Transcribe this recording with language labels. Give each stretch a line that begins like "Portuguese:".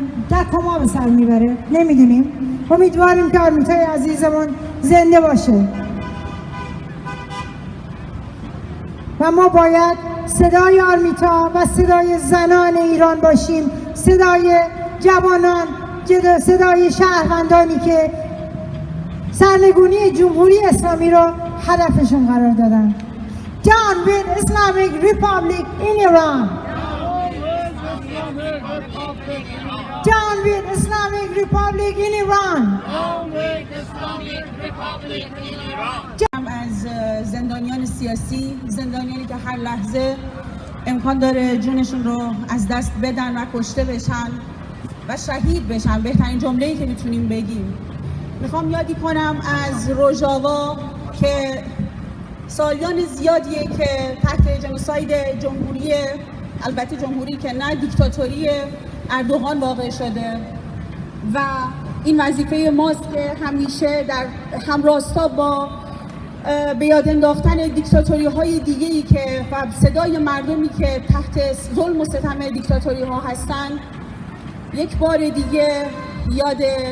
Persian: در کما به سر میبره، نمیدونیم. امیدواریم که آرمیتای عزیزمون زنده باشه و ما باید صدای آرمیتا و صدای زنان ایران باشیم، صدای جوانان، صدای شهروندانی که سرنگونی جمهوری اسلامی رو هدفشون قرار دادن.
English: Down with Islamic Republic in Iran. Down with Islamic Republic in Iran.
Persian: از زندانیان سیاسی، زندانیانی که هر لحظه امکان داره جونشون رو از دست بدن و کشته بشن و شهید بشن، بهترین جمله‌ای که میتونیم بگیم. میخوام یادی کنم از روژاوا که سالیان زیادیه که تحت جنوساید جمهوری، البته جمهوری که نه دیکتاتوری اردوغان واقع شده و این وظیفه ماست که همیشه در همراستا با به یاد انداختن دیکتاتوری های دیگه‌ای که و صدای مردمی که تحت ظلم و ستم دیکتاتوری ها هستن، یک بار دیگه یاد